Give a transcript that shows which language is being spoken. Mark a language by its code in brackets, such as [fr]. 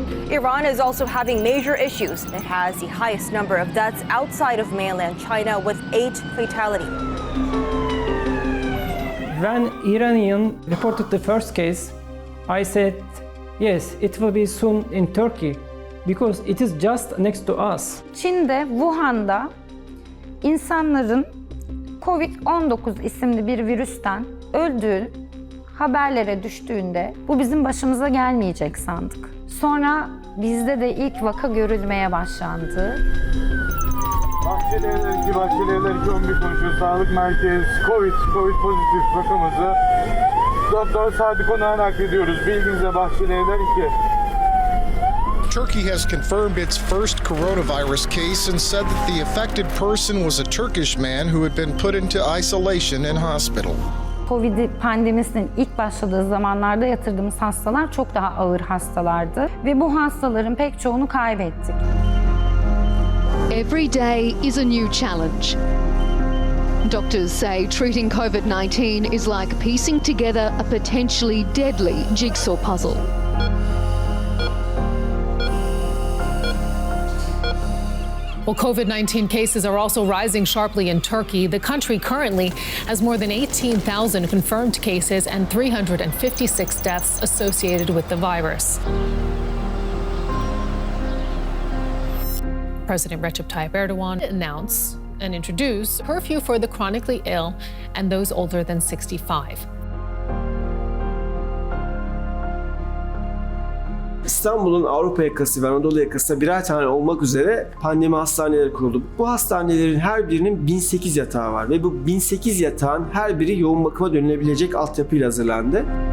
[en] Iran is also having major issues. It has the highest number of deaths outside of mainland China, with 8 fatalities. When Iranian reported the first case, I said, yes, it will be soon in Turkey, because it is just next to us. [tr] Çin'de, Wuhan'da insanların Covid-19 isimli bir virüsten öldüğü haberlere düştüğünde bu bizim başımıza gelmeyecek sandık. Sonra bizde de ilk vaka görülmeye başlandı. Bahçelievler 11 konuşuyor. Sağlık merkezi Covid pozitif vakamızı Doktor Sadık Onay'a naklediyoruz. Bilginize Bahçelievler 2. [en] Turkey has confirmed its first coronavirus case and said that the affected person was a Turkish man who had been put into isolation in hospital. [tr] Covid pandemisinin ilk başladığı zamanlarda yatırdığımız hastalar çok daha ağır hastalardı ve bu hastaların pek çoğunu kaybettik. [en] Every day is a new challenge. Doctors say treating COVID-19 is like piecing together a potentially deadly jigsaw puzzle. Well, COVID-19 cases are also rising sharply in Turkey. The country currently has more than 18,000 confirmed cases and 356 deaths associated with the virus. President Recep Tayyip Erdogan announced and introduced curfew for the chronically ill and those older than 65. [tr] İstanbul'un Avrupa yakası ve Anadolu yakasında birer tane olmak üzere pandemi hastaneleri kuruldu. Bu hastanelerin her birinin 1008 yatağı var ve bu 1008 yatağın her biri yoğun bakıma dönülebilecek altyapıyla hazırlandı.